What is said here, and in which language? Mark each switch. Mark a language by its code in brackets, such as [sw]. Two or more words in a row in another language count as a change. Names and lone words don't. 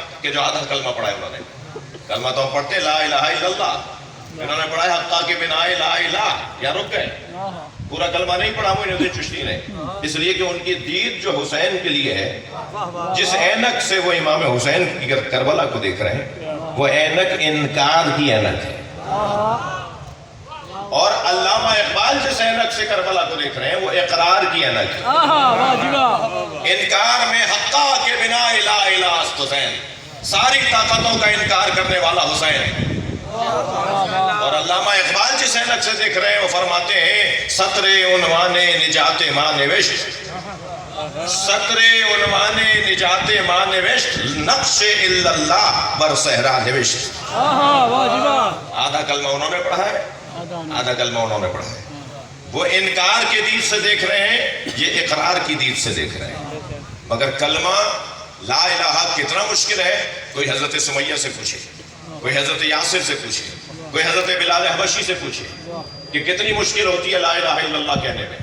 [ur] کہ جو آدھا کلمہ پڑھا ہے انہوں نے، کلمہ تو ہم پڑھتے [ar] لا الہ الا اللہ، [ur] انہوں نے پڑھا ہے [fa] حقا کے بنا [ar] لا الہ، [ur] یا رک گئے، پورا کلمہ نہیں پڑھا معین الدین چشتی نے، اس لیے کہ ان کی دید جو حسین کے لیے ہے، جس اینک سے وہ امام حسین کی کربلا کو دیکھ رہے ہیں، وہ اینک انکار کی اینک ہے، اور علامہ اقبال جس اینک سے کربلا کو دیکھ رہے ہیں وہ اقرار کی اینک ہے۔ انکار میں [fa] حقا کے بنا [ar] لا الہ [ur] حسین، ساری طاقتوں کا انکار کرنے والا حسین، اور علامہ اقبال جس اینک سے دیکھ رہے ہیں وہ فرماتے ہیں [fa] سطر عنوان نجات ماں نوشت، سطر عنوان نجات ماں نوشت، نقش الا اللہ بر صحرا نوشت۔ [ur] آدھا کلمہ انہوں نے پڑھا ہے، آدھا کلمہ انہوں نے پڑھا ہے، وہ انکار کی دید سے دیکھ رہے ہیں، یہ اقرار کی دید سے دیکھ رہے ہیں، مگر کلمہ [ar] لا الہ [ur] کتنا مشکل ہے، کوئی حضرت سمیہ سے پوچھے، کوئی حضرت یاسر سے پوچھے، کوئی حضرت بلال حبشی سے پوچھے کہ کتنی مشکل ہوتی ہے [ar] لا الہ الا اللہ [ur] کہنے میں۔